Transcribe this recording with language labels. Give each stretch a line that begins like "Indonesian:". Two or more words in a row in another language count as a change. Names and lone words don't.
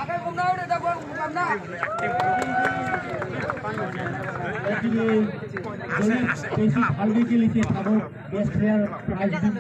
Hindi: Aldi के लिए था
English: best player prize